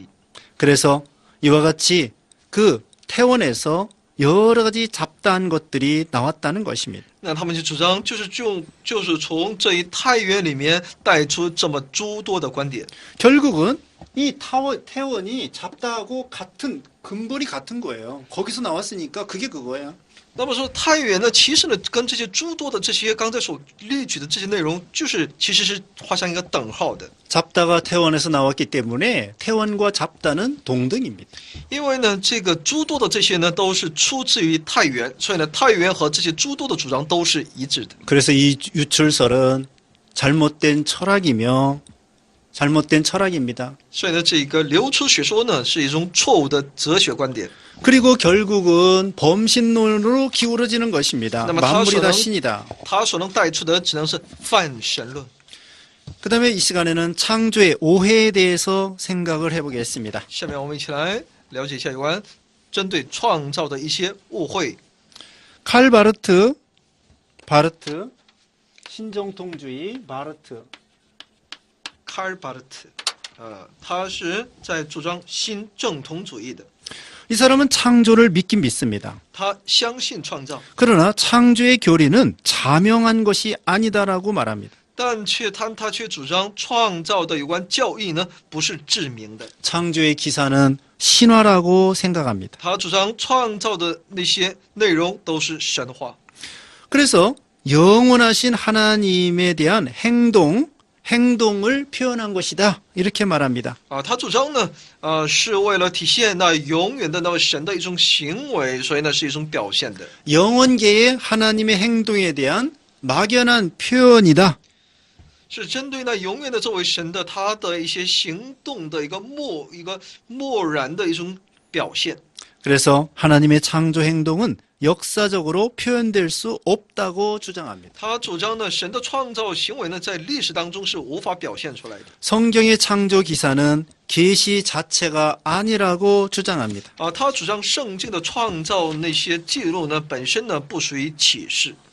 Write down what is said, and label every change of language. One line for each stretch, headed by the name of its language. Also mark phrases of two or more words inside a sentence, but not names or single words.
Korean: 그래서 이와 같이 그 태원에서 여러 가지 잡다한 것들이 나왔다는 것입니다.
Chinese: 那他们就主张，就是从这一太原里面带出这么诸多的观点。
Korean: 결국은 이 태원이 잡다하고 같은 근본이 같은 거예요. 거기서 나왔으니까 그게 그거야.
Chinese: 那么说太原呢，其实呢，跟这些诸多的这些刚才所列举的这些内容，其实是画上一个等号的。
Korean: 잡다가 태원에서 나왔기 때문에 태원과 잡다는 동등입니다.
Chinese: 因为呢，这个诸多的这些呢，都是出自于太原，所以呢，太原和这些诸多的主张都是一致的。
Korean: 그래서 이 유출설은 잘못된 철학이며 잘못된 철학입니다.
Chinese: 所以呢，这个流出学说呢，是一种错误的哲学观点。
Korean: 그리고 결국은 범신론으로 기울어지는 것입니다. 그다음에 만물이 다 타서는- 신이다.
Chinese: 它所能带出的只能是泛神论。
Korean: 그 다음에 이 시간에는 창조의 오해에 대해서 생각을 해보겠습니다.
Chinese: 下面我们一起来了解一下有关针对创造的一些误会。
Korean: 칼 바르트, 신정통주의 바르트.
Chinese: 卡尔巴尔特， 他是在主张新正统主义的，
Korean: 이 사람은 창조를 믿긴 믿습니다.
Chinese: 他相信创造，
Korean: 그러나 창조의 교리는 자명한 것이 아니다라고 말합니다.
Chinese: 但他却主张创造的有关教义呢不是致命的，
Korean: 창조의 기사는 신화라고 생각합니다.
Chinese: 他主张创造的那些内容都是神话。
Korean: 그래서 영원하신 하나님에 대한 행동을 표현한 것이다. 이렇게 말합니다.
Chinese: 他主张呢，是为了体现那永远的那位神的一种行为，所以呢是一种表现的，
Korean: 영원계의 하나님의 행동에 대한 막연한 표현이다.
Chinese: 是针对那永远的这位神的他的一些行动的一个漠然的一种表现。
Korean: 그래서 하나님의 창조 행동은 역사적으로 표현될 수 없다고 주장합니다.
Chinese: 他主张呢，神的创造行为呢，在历史当中是无法表现出来的。
Korean: 성경의 창조 기사는 계시 자체가 아니라고 주장합니다.
Chinese: 他主张圣经的创造那些记录呢，本身呢不属于启示。